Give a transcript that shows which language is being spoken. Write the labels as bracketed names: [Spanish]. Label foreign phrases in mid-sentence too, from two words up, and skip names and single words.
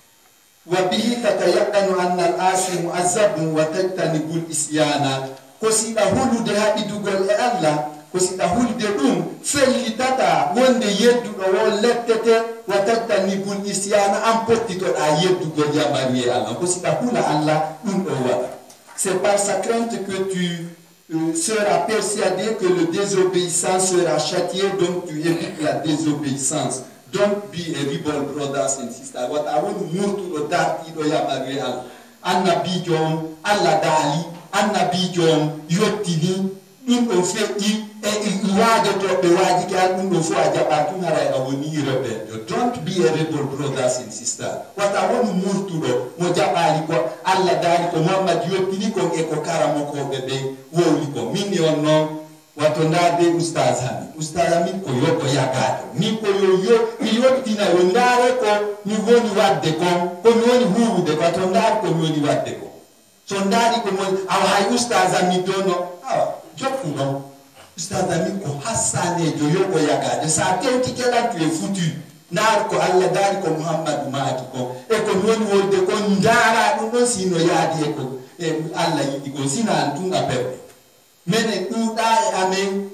[Arabic] وبه تتيقن أن العاصي معذب وتجتنب العصيان [Fula] ko siɗa hulude haɓi dugol e Allah ko siɗa hulde ɗum fellitata wonde yedduɗo wo lettete [Arabic] وتجتنب العصيان [Fula] an pottitoɗa yeddugol yamari e Allah ko siɗa hula Allah ɗum ɗo waɗa. [French] C'est par sa crainte que tu seras persuadé que le désobéissant sera châtié, donc tu évites la désobéissance. [English] Don't be a rebel, brothers and sisters. What I want to move to the dark, [Fula] yamari e Allah. Annabi jom Allah dali annabi jom yottini ɗum ɗo feƴƴi e waajo toɓɓe waaji ke an ɗum ɗo fof a jaɓa tun haray a woni rebeljo. [English] Don't be a rebel, brothers and sisters. [Fula] wata woni murtuɗo mo jaɓali ko Allah daari ko Muhammad yottini kon e ko karamokoɓe ɓe wowli ko min on noon wato ndaade oustaz Hamid ko yobbo yagajo min ko mi yottina yo ndaare ko mi woni wadde kon ko mi woni huwude ko to ndaari ko mi woni wadde ko so ndaari ko mon awa hay oustaz Hamid do no awa jokku non oustaz Hamid ko hassanejo yobbo yagajo sa tewti keɗan tu e foutu ndaari ko Allah daari ko Muhammadu maaki ko e ko mi woni wolde ko ndaara ɗum ɗon sino yaadi e ko Allah yiɗi ko sina an tun a perɗe mene ɗuɗa e amen